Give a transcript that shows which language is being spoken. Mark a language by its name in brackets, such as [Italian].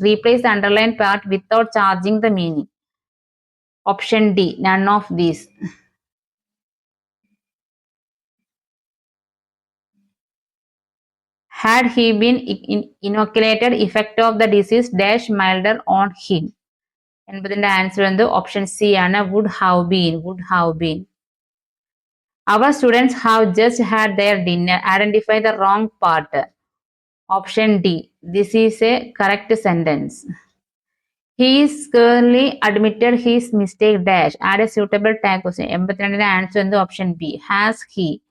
[English] Replace the underlined part without changing the meaning. Option D, none of these. Had he been inoculated, effect of the disease dash milder on him. [Malayalam] എന്നതിന്റെ answer എന്ത് option C ആണ് [English] would have been. Our students have just had their dinner. Identify the wrong part. Option D. This is a correct sentence. He is clearly admitted his mistake dash. Add a suitable tag question. [Malayalam] 82 answer എന്ത് option B. [English] Has he?